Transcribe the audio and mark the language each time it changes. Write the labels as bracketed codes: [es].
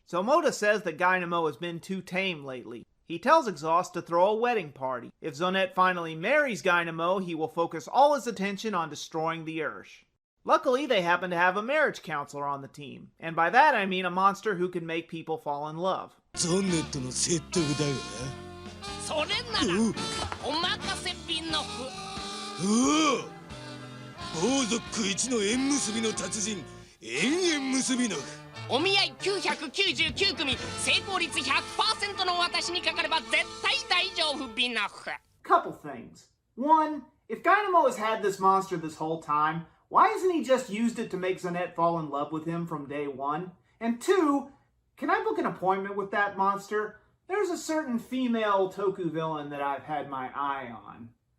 [en] So Moda says that Dynamo has been too tame lately. He tells Exhaust to throw a wedding party. If Zonette finally marries Dynamo, he will focus all his attention on destroying the Ursh. Luckily, they happen to have a marriage counselor on the team. And by that I mean a monster who can make people fall in love. [ja] Zonette の説得だが。それならお任せピンノフ。おお。王族一の縁結びの達人、縁結びの。お見合い999組、成功率 100% の私にかかれば絶対大丈夫ピンノフ。 [en] Couple things. One, if Dynamo has had this monster this whole time, why hasn't he just used it to make Zonette fall in love with him from day one? And two, can I book an appointment with that monster? There's a certain female Toku villain that I've had my eye on.